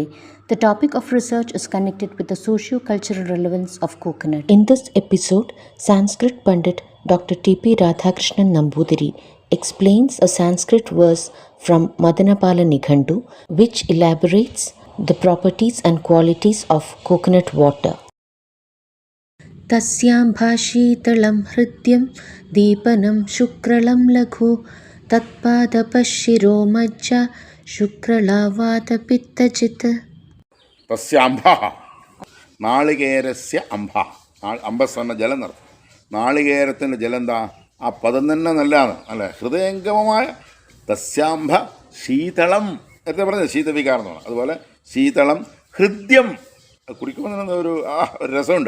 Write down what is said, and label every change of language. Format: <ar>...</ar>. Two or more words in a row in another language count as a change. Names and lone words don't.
<en>The topic of research is connected with the socio-cultural relevance of coconut. In this episode, Sanskrit Pandit Dr. T.P. Radhakrishnan Nambudiri explains a Sanskrit verse from Madanapala Nikhandu which elaborates the properties and qualities of coconut water.</en> <sa>तस्यां भाषीतलं हृद्यं दीपनं शुक्रलं लघु तत्पादपशिरो मज्जा शुक्रलावातपित्तजित् തസ്യാംഭ നാളികേരസ്യ അംഭ</sa> <ml>അമ്പസ് എന്ന ജലം നടത്തും. നാളികേരത്തിൻ്റെ ജലം എന്താ? ആ പദം തന്നെ നല്ലതാണ് അല്ലേ, ഹൃദയംഗമമായ തസ്യാംഭ ശീതളം നേരത്തെ പറഞ്ഞത് ശീതവികാരം എന്നാണ്. അതുപോലെ ശീതളം ഹൃദ്യം കുടിക്കുമ്പോൾ തന്നെ ഒരു രസമുണ്ട്.</ml>